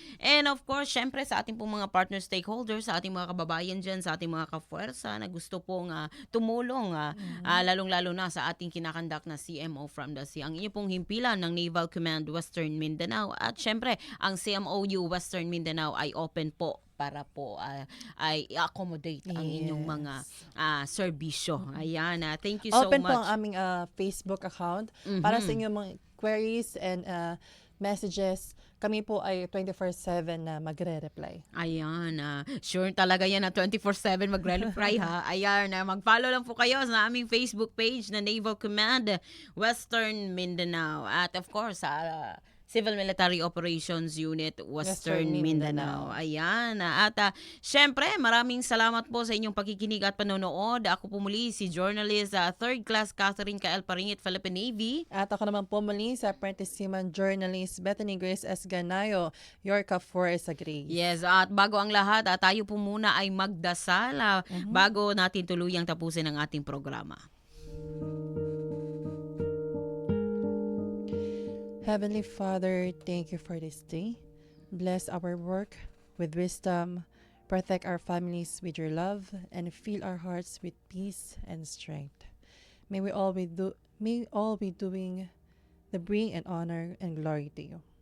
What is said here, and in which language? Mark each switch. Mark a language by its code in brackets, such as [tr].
[en] And of course, [tl] syempre sa ating pong mga partner stakeholders, sa ating mga kababayan dyan, sa ating mga ka-Fuerza na gusto pong tumulong, lalong-lalo na sa ating kinakandak na CMO from the Sea. Ang inyo pong himpilan ng Naval Command Western Mindanao at syempre, ang CMOU Western Mindanao ay open po para po ay i-accommodate ang inyong mga serbisyo. [en] Ayan, thank you so Open much. [tl] po ang aming Facebook account para sa inyong mga [en] queries and messages. [tl] Kami po ay 24/7 na magre-reply. Ayan, sure talaga yan na 24/7 magre-reply ha. Ayan, mag-follow lang po kayo sa aming Facebook page na Naval Command Western Mindanao. At of course, Civil Military Operations Unit Western Mindanao. Ayan. At syempre, maraming salamat po sa inyong pakikinig at panonood. Ako po muli si journalist 3rd class Catherine Kael Paringit, Philippine Navy. At ako naman po muli sa apprentice seaman journalist Bethany Grace S. Ganayo, your Ka-Forza Grace. Yes, at bago ang lahat, tayo po muna ay magdasal bago natin tuluyang tapusin ang ating programa. [en] Heavenly Father, thank you for this day. Bless our work with wisdom, protect our families with your love, and fill our hearts with peace and strength. May we all be doing the bring and honor and glory to you.